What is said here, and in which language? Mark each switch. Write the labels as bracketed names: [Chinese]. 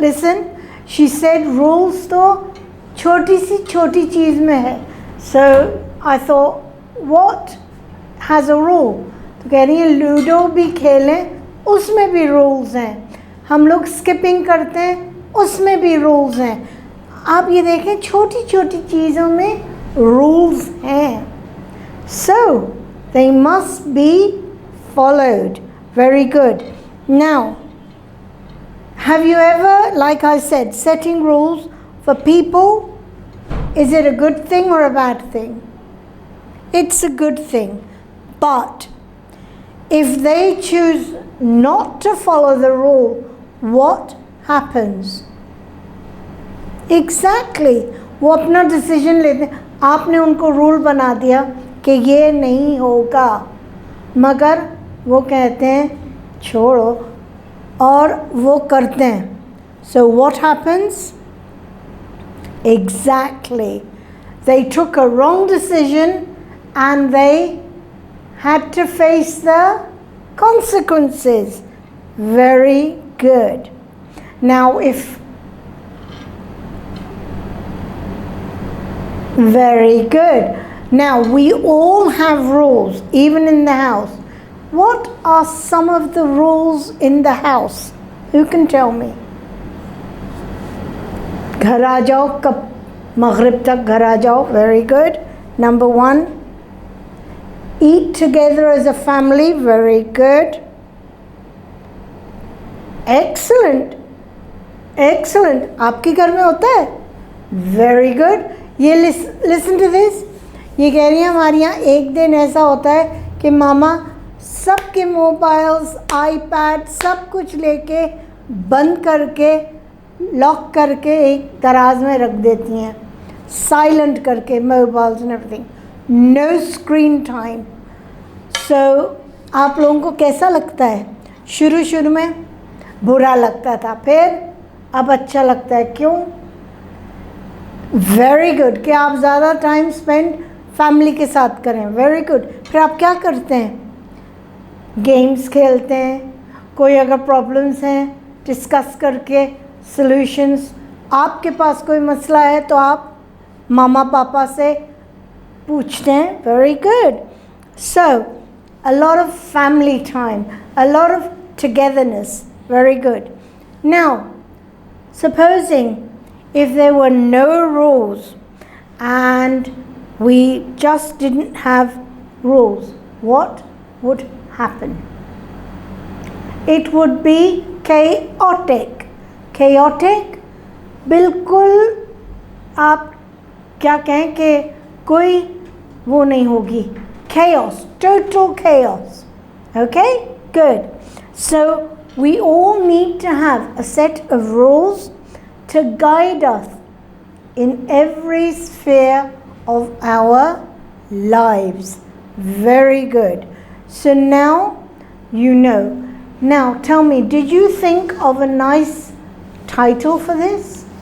[English] Listen. She said [Hindi] rules तो छोटी सी छोटी चीज़ में है. [English] So I thought, what has a rule? [Hindi] तो कह रही है लूडो भी खेलें, उसमें भी रूल्स हैं. हम लोग स्किपिंग करते हैं, उसमें भी रूल्स हैं. आप ये देखें, छोटी छोटी चीज़ों में रूल्स हैं. [English] So they must be followed. Very good. Now, have you ever, like I said, setting rules for people, is it a good thing or a bad thing? It's a good thing. But if they choose not to follow the rule, what happens? Exactly. [Hindi] वो अपना decision लेते हैं. आपने उनको rule बना दिया कि ये नहीं होगा, मगर वो कहते हैं छोड़ो और वो करते हैं. [English] So what happens? Exactly. They took a wrong decision and they had to face the consequences. Very good. Now very good. Now we all have rules, even in the house. What are some of the rules in the house? Who can tell me? [Hindi] घर आ जाओ, कब मगरिब तक घर आ जाओ. [English] Very good. Number 1. Eat together as a family. Very good. Excellent. Excellent. [Hindi] आपके घर में होता है? [English] Very good. ये listen to this. [Hindi] ये कह रही है हमारे यहाँ एक दिन ऐसा होता है कि मामा सबके मोबाइल्स, आईपैड, सब कुछ लेके बंद करके लॉक करके एक दराज में रख देती हैं, साइलेंट करके mobiles and everything. [English] No screen time. [Hindi] सो आप लोगों को कैसा लगता है? शुरू में बुरा लगता था, फिर अब अच्छा लगता है. क्यों? [English] Very good. [Hindi] कि आप ज़्यादा टाइम स्पेंड फैमिली के साथ करें. [English] Very good. [Hindi] फिर आप क्या करते हैं? गेम्स खेलते हैं. कोई अगर प्रॉब्लम्स हैं डिस्कस करके सॉल्यूशंस. आपके पास कोई मसला है तो आप मामा पापा से पूछते हैं. [English] Very good. So a lot of family time, a lot of togetherness. Very good. Now, supposing if there were no rules and we just didn't have rules, what would happen? It would be chaotic. [Hindi] Chaotic, बिल्कुल आप क्या कहें कि कोई वो नहीं होगी. [English] Chaos, total chaos. Okay, good. So we all need to have a set of rules to guide us in every sphere of our lives. Very good. So now you know. Now tell me, did you think of a nice title for this?